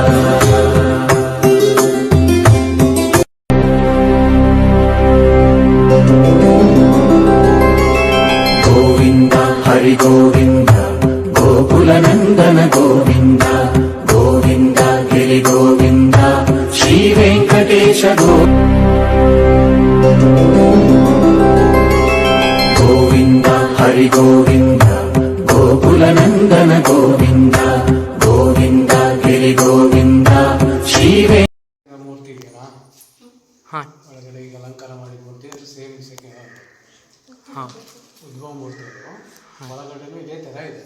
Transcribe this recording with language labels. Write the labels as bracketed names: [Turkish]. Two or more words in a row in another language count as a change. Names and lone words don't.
[Telugu] హరి గోవింద గోకుల నందన గోవింద గోవింద గిరి గోవింద శ్రీ వెంకటేశ గోవింద హరి గోవింద గోకుల నందన గోవింద గోవింద గిరి గోవింದ ಶ್ರೀ [Kannada] ಮೂರ್ತಿ ಇದೆಯಾ ಒಳಗಡೆ ಈಗ ಅಲಂಕಾರ ಮಾಡಿ ಮೂರ್ತಿ ಸೇಮ್ ಉದ್ಭವ ಮೂರ್ತಿಗಳು ಒಳಗಡೆನೂ ಇದೇ ಥರ ಇದೆ.